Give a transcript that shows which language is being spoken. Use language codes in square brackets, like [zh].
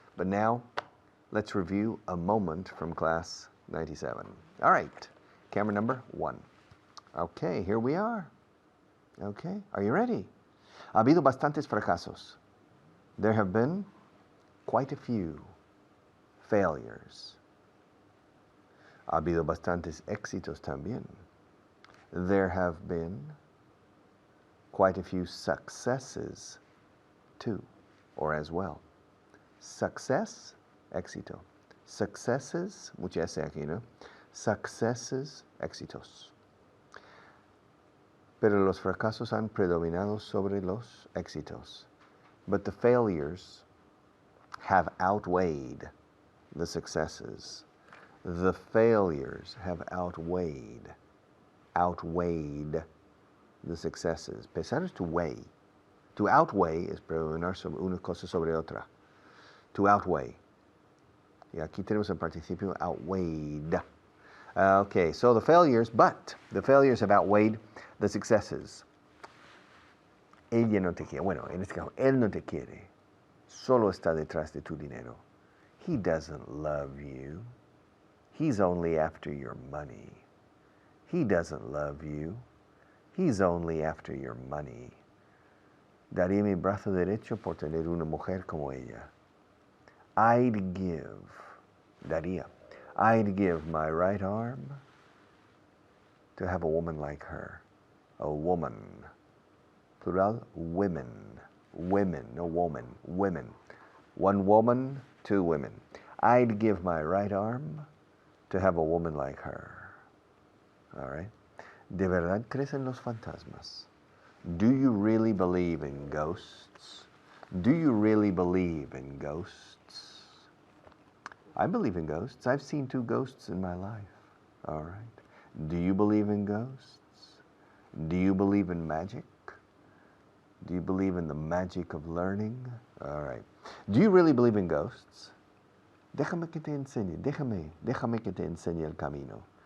[en] But now let's review a moment from class 97. All right, camera number 1. Okay, here we are. Okay, are you ready? [es] Ha habido bastantes fracasos. [en] There have been quite a few failures. [es] Ha habido bastantes éxitos también. [en] There have been quite a few successes too, or as well. Success, éxito. [es] Successes, mucha S aquí, ¿no? Successes, éxitos. Pero los fracasos han predominado sobre los éxitos. [en] But the failures have outweighed the successes. The failures have outweighed the successes. [es] Pesar es to weigh. To outweigh es predominar sobre una cosa sobre otra. To outweigh. Y aquí tenemos el participio outweighed. [en] Okay, so the failures have outweighed the successes. [es] Ella no te quiere. Bueno, en este caso, él no te quiere. Solo está detrás de tu dinero. [en] He doesn't love you. He's only after your money. He doesn't love you. He's only after your money. [es] Daría mi brazo derecho por tener una mujer como ella. [en] I'd give my right arm to have a woman like her. A woman. Plural, women. Women, no woman. Women. One woman, two women. I'd give my right arm to have a woman like her. All right? [es] ¿De verdad crees en los fantasmas? [en] Do you really believe in ghosts? Do you really believe in ghosts? I believe in ghosts. I've seen 2 ghosts in my life. All right? Do you believe in ghosts? Do you believe in magic? Do you believe in the magic of learning? All right. Do you really believe in ghosts? [es] Déjame que te enseñe. Déjame que te enseñe el camino.